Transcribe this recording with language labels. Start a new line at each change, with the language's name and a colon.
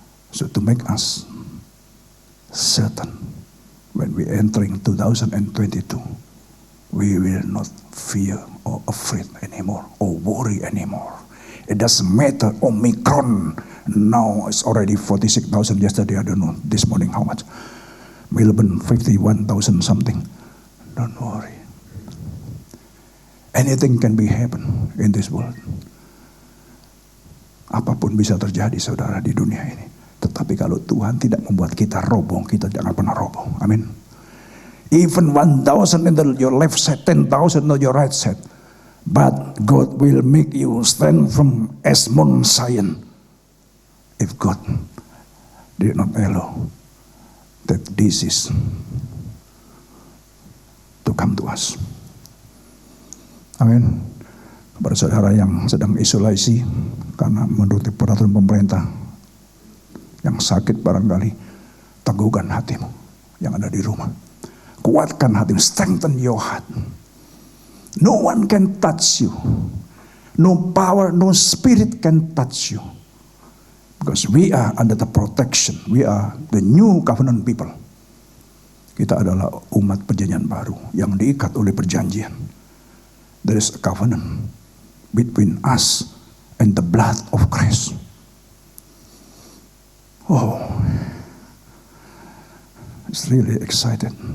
English: So to make us certain when we entering 2022, we will not fear or afraid anymore or worry anymore. It doesn't matter. Omicron now it's already 46,000. Yesterday, I don't know. This morning, how much? Melbourne 51,000 something. Don't worry. Anything can be happen in this world.
Indonesian: Apapun bisa terjadi, saudara, di dunia ini. Tetapi kalau Tuhan tidak membuat kita roboh, kita jangan pernah roboh. Amin.
English: Even 1,000 in your left side, 10,000 on your right side. But God will make you stand from as Mount Zion. If God did not allow that disease to come to us.
Indonesian: Amin. Kepada saudara yang sedang isolasi karena menuruti peraturan pemerintah, yang sakit barangkali, teguhkan hatimu yang ada di rumah. Kuatkan hatimu,
English: strengthen your heart.
Indonesian: No one can touch you.
English: No power, no spirit can touch you. Because we are under the protection. We are the new covenant people.
Indonesian: Kita adalah umat perjanjian baru yang diikat oleh perjanjian.
English: There is a covenant between us and the blood of Christ. Oh, it's really excited.